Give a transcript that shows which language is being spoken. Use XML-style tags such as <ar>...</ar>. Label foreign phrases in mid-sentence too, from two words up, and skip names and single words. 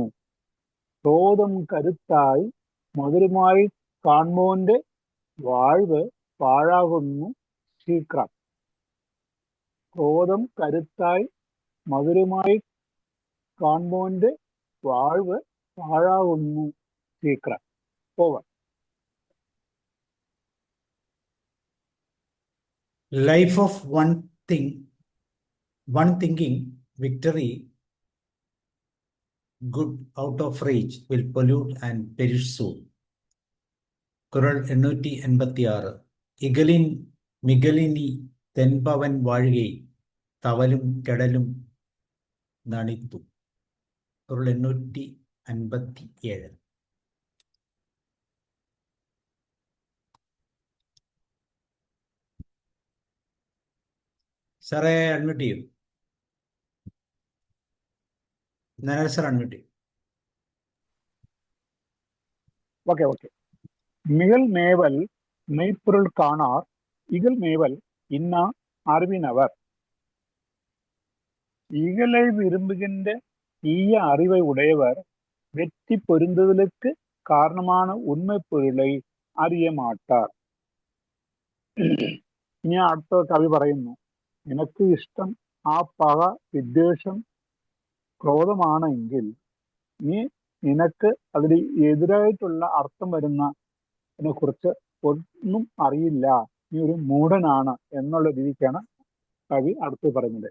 <ml>ക്രോധം കരുത്തായി മധുരമായി കാൺമോന്റെ വാഴ്വ് പാഴാകുന്നു ശീക്രം. ക്രോധം കരുത്തായി മധുരമായി കാൺമോന്റെ വാഴ്വ് പാഴാകുന്നു ശീക്രം. ഓവർ.</ml> <en>Life of one thinking victory good out of reach will pollute and perish soon.</en> <ml>കുറൾ 886.</ml> <ta>இகலின் மிகலினி தென்பவன் வாழுகை தவலும் கெடலும் நணித்து.</ta> <ml>കുറൾ 857. സാറേ അഡ്മിറ്റ് ചെയ്യും. നാരായണ സാർ അഡ്മിറ്റ് ചെയ്യും. ഓക്കെ.</ml> <ta>மிகல் மேவல் மெய்ப்பொருள் காணார் இகல் மேவல் இன்னா அறிவினவர். இகலை விரும்புகின்ற ஈய அறிவை உடையவர் வெற்றி பொருந்துதலுக்கு காரணமான உண்மை பொருளை அறிய மாட்டார்.</ta> <ml>ഇനി അടുത്ത കവി പറയുന്നു, നിനക്ക് ഇഷ്ടം ആ പക വിദ്വേഷം ക്രോധമാണെങ്കിൽ നിനക്ക് അതിന് എതിരായിട്ടുള്ള അർത്ഥം വരുന്നതിനെ കുറിച്ച് ഒന്നും അറിയില്ല, നീ ഒരു മൂഢനാണ് എന്നുള്ള രീതിക്കാണ് കവി അടുത്ത് പറയുന്നത്.</ml>